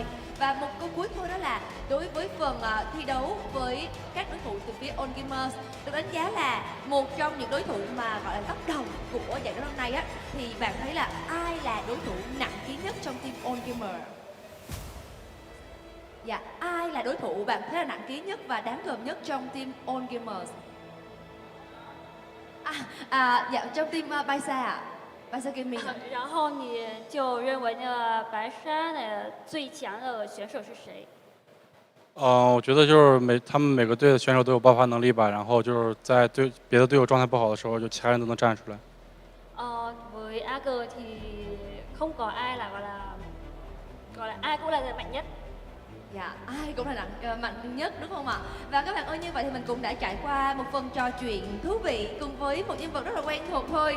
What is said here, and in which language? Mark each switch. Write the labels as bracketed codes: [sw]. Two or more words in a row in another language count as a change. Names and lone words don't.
[vi] Và một câu cuối thôi đó là đối với phần thi đấu với các đối thủ từ phía On Gamers được đánh giá là một trong những đối thủ mà gọi là top đầu của giải đấu năm nay á, thì bạn thấy là ai là đối thủ nặng ký nhất trong team On Gamer? Dạ, ai là đối thủ bạn thấy là nặng ký nhất và đáng gờm nhất trong team On Gamers? Dạ, trong team BaiSha ạ. BaiSha Gaming ạ. [zh] 然后你就认为BaiSha的最强的选手是谁？我觉得就是他们每個隊的選手都有爆發能力吧，然後就是在別的隊友狀態不好的時候，就其他人都能站出來。 [vi] với AG thì không có ai là gọi là ai cũng là người mạnh nhất. Dạ, ai cũng là mạnh nhất đúng không ạ? Và các bạn ơi, như vậy thì mình cũng đã trải qua một phần trò chuyện thú vị cùng với một nhân vật rất là quen thuộc thôi.